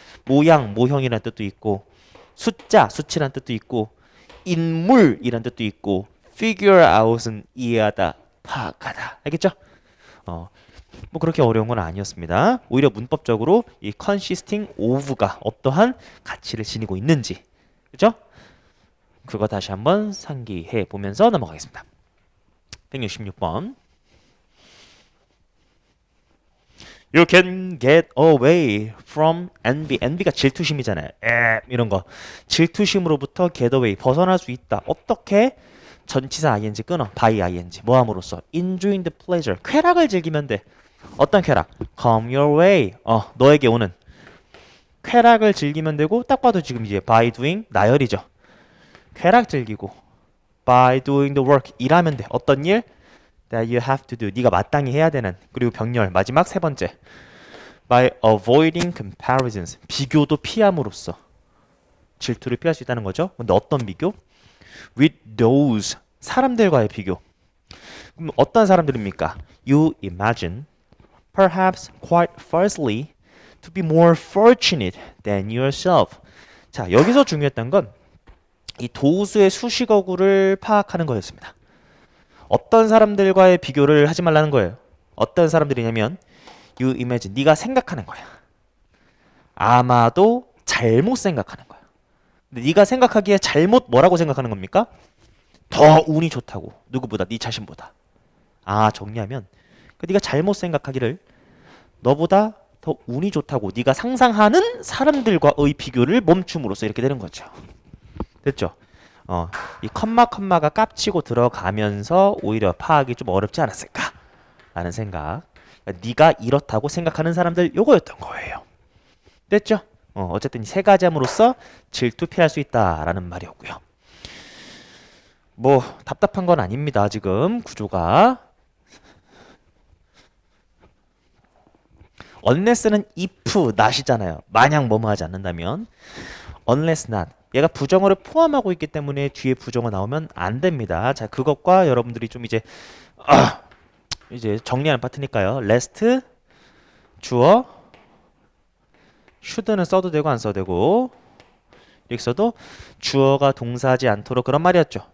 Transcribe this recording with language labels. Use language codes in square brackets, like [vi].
[ko] 모양, 모형이라는 뜻도 있고 숫자, 수치라는 뜻도 있고 인물이라는 뜻도 있고 figure out은 이해하다, 파악하다. 알겠죠? 뭐 그렇게 어려운 건 아니었습니다. 오히려 문법적으로 이 consisting of가 어떠한 가치를 지니고 있는지, 그죠? 그거 다시 한번 상기해 보면서 넘어가겠습니다. 166번. [en] You can get away from envy. [ko] envy가 질투심이잖아요. 이런 거. 질투심으로부터 get away, 벗어날 수 있다. 어떻게? 전치사 ing 끊어. by ing. 뭐 함으로써? [en] enjoying the pleasure. [ko] 쾌락을 즐기면 돼. 어떤 쾌락? [en] come your way. [ko] 너에게 오는. 쾌락을 즐기면 되고, 딱 봐도 지금 이제 by doing 나열이죠. 쾌락 즐기고 [en] by doing the work [ko] 일하면 돼. 어떤 일? [en] that you have to do. [ko] 네가 마땅히 해야 되는. 그리고 병렬 마지막 세 번째. [en] by avoiding comparisons. [ko] 비교도 피함으로써 질투를 피할 수 있다는 거죠. 근데 어떤 비교? [en] with those. [ko] 사람들과의 비교. 그럼 어떤 사람들입니까? [en] You imagine perhaps quite falsely to be more fortunate than yourself. [ko] 자, 여기서 중요했던 건 이 도수의 수식어구를 파악하는 거였습니다. 어떤 사람들과의 비교를 하지 말라는 거예요. 어떤 사람들이냐면 [en] you imagine, [ko] 네가 생각하는 거야. 아마도 잘못 생각하는 거야. 근데 네가 생각하기에 잘못 뭐라고 생각하는 겁니까? 더 운이 좋다고. 누구보다? 네 자신보다. 정리하면 네가 잘못 생각하기를 너보다 더 운이 좋다고 네가 상상하는 사람들과의 비교를 멈춤으로써 이렇게 되는 거죠. 됐죠? 이 컴마가 깝치고 들어가면서 오히려 파악이 좀 어렵지 않았을까? 라는 생각. 그러니까 네가 이렇다고 생각하는 사람들 요거였던 거예요. 됐죠? 어쨌든 이 세 가지 함으로써 질투 피할 수 있다라는 말이었고요. 뭐 답답한 건 아닙니다. 지금 구조가. unless는 if, not이잖아요. 만약 뭐뭐 하지 않는다면. [en] unless not. [ko] 얘가 부정어를 포함하고 있기 때문에 뒤에 부정어 나오면 안 됩니다. 자, 그것과 여러분들이 좀 이제 정리하는 파트니까요. lest 주어 should는 써도 되고 안 써도 되고 이렇게 써도 주어가 동사하지 않도록 그런 말이었죠.